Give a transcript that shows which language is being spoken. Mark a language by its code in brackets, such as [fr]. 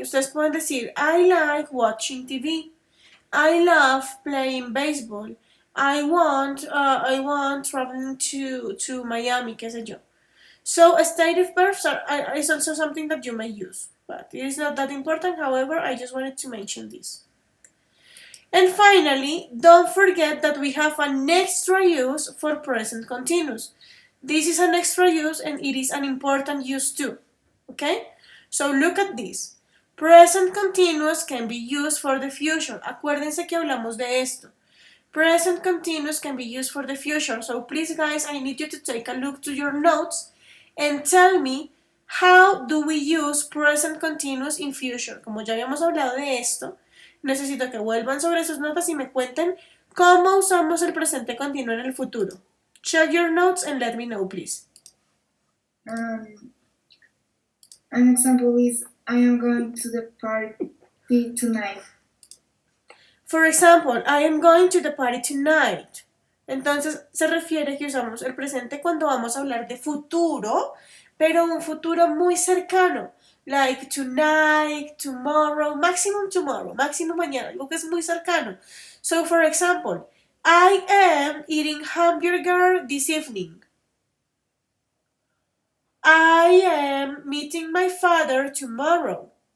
[es] Ustedes pueden decir, [en] I like watching TV. I love playing baseball. I want traveling to Miami, [es] qué sé yo. [en] So stative verbs is also something that you may use, but it is not that important. However, I just wanted to mention this. And finally, don't forget that we have an extra use for present continuous. This is an extra use and it is an important use too. Okay? So look at this. Present continuous can be used for the future. [es] Acuérdense que hablamos de esto. [en] Present continuous can be used for the future. So please guys, I need you to take a look to your notes and tell me how do we use present continuous in future. [es] Como ya habíamos hablado de esto, necesito que vuelvan sobre sus notas y me cuenten cómo usamos el presente continuo en el futuro. [en] Check your notes and let me know, please. An example is, I am going to the party tonight. For example, I am going to the party tonight. [es] Entonces se refiere que usamos el presente cuando vamos a hablar de futuro, pero un futuro muy cercano. [en] Like tonight, tomorrow, maximum [es] mañana, algo que es muy cercano. [en] So for example, I am eating hamburger this evening. I am meeting my father tomorrow.